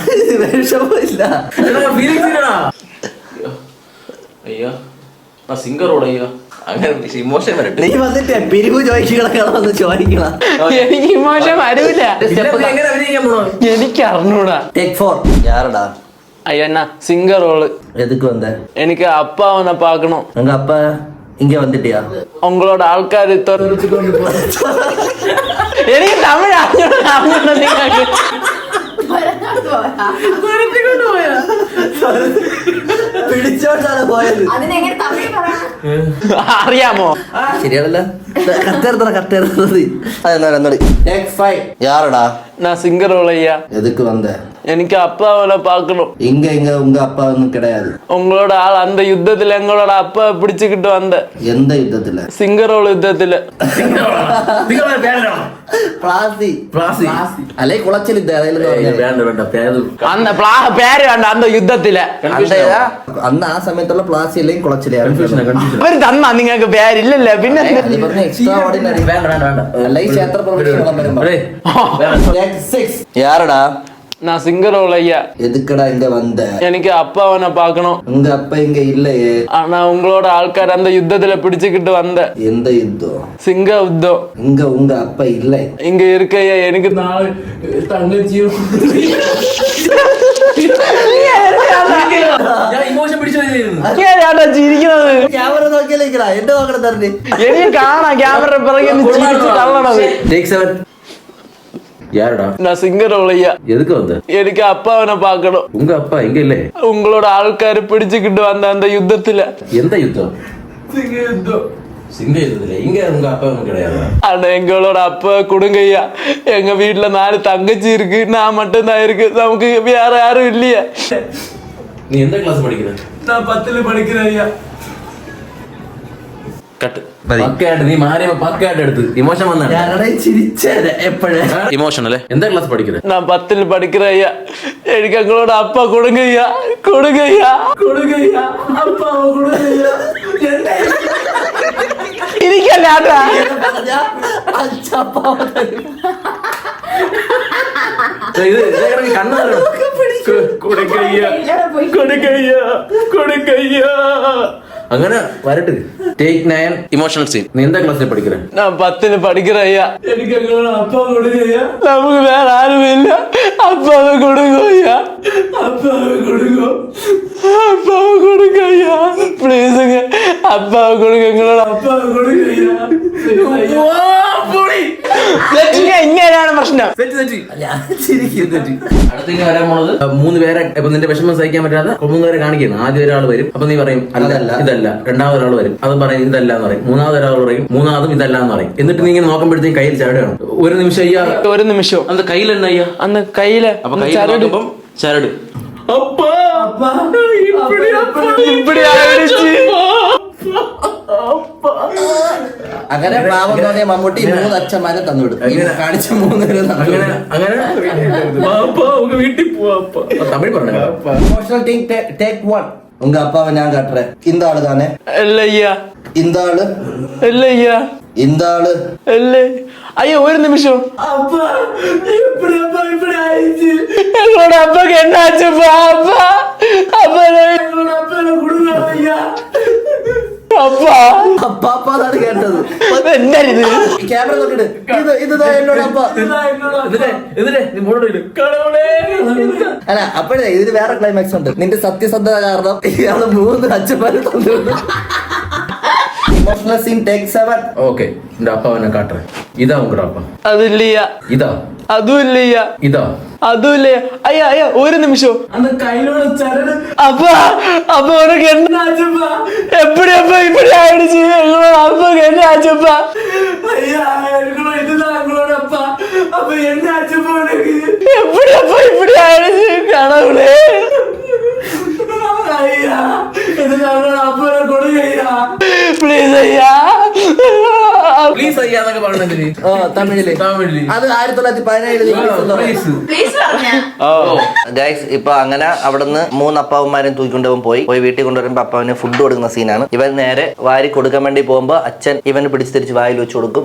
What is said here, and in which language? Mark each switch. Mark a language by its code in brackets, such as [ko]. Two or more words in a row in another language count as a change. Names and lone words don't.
[ml] അയ്യോ സിംഗറോട് അയ്യോ അങ്ങനെ ഇമോഷൻ വരട്ടെ. നീ വന്നിട്ട് പിരിവ് ചോദിക്കണം ചോദിക്കണം. എനിക്ക് ഇമോഷൻ വരൂല, എനിക്ക് അറിഞ്ഞൂടാ. [ta] യാറടാ [ml] അയ്യോ എന്നാ സിംഗർ റോള്. [ta] എതുക്ക് വந்த? എനിക്ക് அப்பா அவனை பார்க்கணும். உங்க அப்பா இங்க வந்துட்டியா? உங்களோட ஆள்கார் [ml] എനിക്ക് തമിഴ് അറിഞ്ഞൂടാ. നിങ്ങൾക്ക് പിടിച്ചോണ്ടാണ് പോയത്. അറിയാമോ? ശരിയാണല്ലോ. യാറടാ [ta] நான் சிங்கர் ஐயா. எதுக்கு வந்த? எனக்கு அப்பா அவனை பார்க்கணும். இங்க உங்க அப்பா ஒன்னும் கிடையாது. உங்களோட ஆள் அந்த யுத்தத்துல எங்களோட அப்பா பிடிச்சுக்கிட்டு வந்த. எந்த யுத்தத்துல? சிங்கரோட யுத்தத்துல. [ml] അല്ലെ കുളച്ചിൽ [ta] அந்த பேரு வேണ്ട அந்த യുദ്ധത്തില [ml] അന്ന് ആ സമയത്തുള്ള പ്ലാസി അല്ലെങ്കിൽ കുളച്ചിലെ അവര് തന്നാ നിങ്ങൾക്ക് പേരില്ലല്ല. പിന്നെ എക്സ്ട്രാ ഓർഡിനറി അല്ല ഈ ക്ഷേത്ര യാറടാ? [ta] நான் சிங்கரோல ஐயா. எதுக்குடா இங்க வந்த? எனக்கு அப்பா அவனை பார்க்கணும். உங்க அப்பா இங்க இல்லையே. ஆனா உங்களோட ஆள்கார் அந்த யுத்தத்துல பிடிச்சுக்கிட்டு வந்த. எந்த யுத்தம்? சிங்க யுத்தம். இங்க உங்க அப்பா இல்லை. இங்க இருக்கையா எனக்கு நாலு தங்கச்சியும் ചിരിക്കുന്നത്. [ml] ക്യാമറ നോക്കിയാ എന്റെ നോക്കണം തന്നെ. എനിക്ക് കാണാം ക്യാമറ പിറകെ ചിരിച്ചു തള്ളണത്. [ta] யாருடா? நான் சிங்கரோல ஐயா. எதுக்கு வந்த? எனக்கு அப்பா அவனை பார்க்கணும். உங்க அப்பா எங்க இல்ல? உங்களோட ஆள்காரு பிடிச்சுக்கிட்டு வந்த அந்த யுத்தத்துல. எந்த யுத்தம்? சிங்க யுத்தம். சிங்க யுத்தத்துல இங்க உங்க அப்பா ஒன்றும் கிடையாது. ஆனா எங்களோட அப்பா கொடுங்க ஐயா. எங்க வீட்டுல 4 தங்கச்சி இருக்கு, நான் மட்டும் தான் இருக்கு, நமக்கு வேற யாரும் இல்லையா. நீ எந்த கிளாஸ் படிக்கிற? நான் 10th படிக்கிறேன் ஐயா. [ml] കട്ട് നീ മാറിയപ്പോ പക്കായിട്ട് എടുത്ത് ഇമോഷൻ വന്നാണ്. ഇമോഷൻ അല്ലേ? എന്താ ക്ലാസ് പഠിക്കുന്നത്? [ta] நான் 10th படிக்கிறேன் ஐயா. எனக்கு எங்களோட அப்பா கொடுங்க ஐயா, கொடுங்க ஐயா, கொடுங்க ஐயா, அப்பா கொடுங்க ஐயா. [ml] ഇരിക്കല്ലാട്ടാ ഇത് കണ്ണു കൊടുക്കയ്യ കൊടുക്കയ്യ കൊടുക്കയ്യ അങ്ങനെ വരട്ട്. ടേക്ക് 9 ഇമോഷണൽ സീൻ. നീ എന്താ ക്ലാസ്സിൽ പഠിக்கிறേ? [ta] நான் 10th படிக்கிறேன் ஐயா. [ml] എനിക്ക് എങ്ങളോട് അപ്പ കൊടുക്കുക. നമുക്ക് വേറെ ആരുമില്ല. അപ്പാവ് കൊടുക്കോ ஐயா. അപ്പാവ് കൊടുക്കോ. അപ്പാവ് കൊടുക്കോ ஐயா. പ്ലീസ് അപ്പാവ് കൊടുക്ക. എങ്ങളോട് അപ്പാവ് കൊടുക്കോ ஐயா. ഇങ്ങനെയാണ് പ്രശ്നം. അടുത്തേക്ക് വരാൻ പോണത് 3 പേരെ. ഇപ്പൊ നിന്റെ വിഷമം സഹിക്കാൻ പറ്റാതെ 3 പേരെ കാണിക്കുന്നു. ആദ്യം ഒരാൾ വരും, അപ്പൊ നീ പറയും അല്ല ഇതല്ല. രണ്ടാമത് ഒരാൾ വരും, അതും പറയും ഇതല്ല എന്ന് പറയും. മൂന്നാമത് ഒരാൾ പറയും, മൂന്നാമതും ഇതല്ല എന്ന് പറയും. എന്നിട്ട് നീ ഇങ്ങനെ നോക്കുമ്പോഴത്തേക്ക് കയ്യിൽ ചരടാണ്. ഒരു നിമിഷം അയ്യാ, ഒരു നിമിഷം അത് കയ്യിൽ തന്നെ അയ്യാ, അന്ന് കയ്യില് അപ്പൊ കയ്യിൽ നോക്കുമ്പം ചരട്. [ta] இப்படி ஆயிடுச்சு. [ml] അങ്ങനെ പാവം തോന്നിയ മമ്മൂട്ടി 3 അച്ഛന്മാരെ തന്നുവിടും. കാണിച്ച 3 പേര് വീട്ടിൽ പോവാ. തമിഴ് പറഞ്ഞു. ഇമോഷണൽ ടേക്ക് 1. [ta] உங்க அப்பாவை நான் காட்டுறேன். இந்த ஆளு தானே? இல்ல ஐயா. இந்த ஆளு? இல்ல ஐயா. இந்த ஆளு? இல்ல ஐயா. ஒரு நிமிஷம். அப்பா இப்படி ஆயிடுச்சு. எங்களோட அப்பாக்கு என்ன ஆச்சுப்பா? அப்பா அப்பா [ml] എങ്ങളോട് അപ്പനെ കൊടുക്കോ ஐயா. [ta] அப்பா [ml] അപ്പാപ്പാന്നാണ് കേട്ടത്. [ta] என்ன இது? [ml] ക്യാമറ നോക്കിട്ട് ഇതാ എന്നോട് അപ്പ. അല്ല അപ്പോഴേ ഇതിന് വേറെ ക്ലൈമാക്സ് ഉണ്ട്. നിന്റെ സത്യസന്ധത കാരണം ഇയാള് 3 അച്ഛന്മാരെ തന്നുവിടും. ഇമോഷണൽ സീൻ ടേക്ക് 7. ഓക്കെ, എന്റെ അപ്പാവനെ കാട്ടറേ. ഇതാ ഉങ്ങളുടെ അപ്പ. [ta] அது இல்லையா. [ml] ഇതാ. [ta] அதுவும் இல்லையா. [ml] ഇതാ. [ta] அதுவும் இல்லையா. ஐயா ஐயா ஒரு நிமிஷம். [ml] അന്ന് കയ്യിലോട് ചരട്. [ta] அப்பா அப்பா உனக்கு என்ன ஆச்சுப்பா? எப்படி அப்பா இப்படி ஆயிடுச்சு? எங்களோட அப்பாக்கு என்ன ஆச்சுப்பா? ஐயா எங்களோட இதுதான் எங்களோட அப்பா. அப்ப என்ன ஆச்சுப்பா உனக்கு? எப்படி அப்பா இப்படி ஆயிடுச்சு? கடவுளே. ஐயா இது எங்களோட அப்பனை கொடுங்க ஐயா. ப்ளீஸ் ஐயா. [ml] പ്ലീസ് അയ്യാ എന്നൊക്കെ പറഞ്ഞില്ലേ തമിഴില് അത് 1917 ഗൈസ്. ഇപ്പൊ അങ്ങനെ അവിടുന്ന് 3 അപ്പാവന്മാരും തൂക്കിക്കൊണ്ടുപോകും പോയി വീട്ടിൽ കൊണ്ടുവരുമ്പോ അപ്പാവിന് ഫുഡ് കൊടുക്കുന്ന സീനാണ്. ഇവൻ നേരെ വാരി കൊടുക്കാൻ വേണ്ടി പോകുമ്പോ അച്ഛൻ ഇവന് പിടിച്ച് തിരിച്ച് വായിൽ വെച്ച് കൊടുക്കും.